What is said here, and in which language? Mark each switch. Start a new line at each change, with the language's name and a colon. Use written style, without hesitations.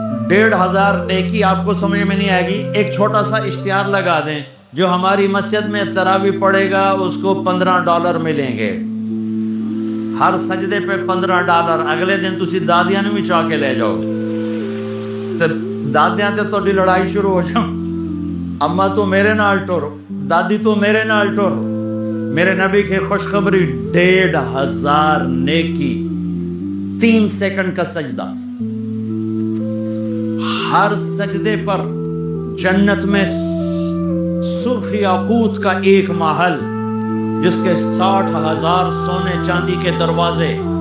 Urdu: 1500 نیکی آپ کو سمجھ میں نہیں آئے گی. ایک چھوٹا سا اشتہار لگا دیں، جو ہماری مسجد میں تراویح پڑھے گا اس کو $15 ملیں گے ہر سجدے پہ. $15.
Punjabi: اگلے دن تسی دادیاں نو بھی چاہ کے لے جاؤ گے. دادیاں تے تہاڈی لڑائی شروع ہو جاؤ، اما تو میرے نال ٹر، دادی تو میرے نال ٹر.
Urdu: میرے نبی کی خوشخبری 1500 نیکی، 3 سیکنڈ کا سجدہ. ہر سجدے پر جنت میں سرخ یاقوت کا ایک محل جس کے 60,000 سونے چاندی کے دروازے.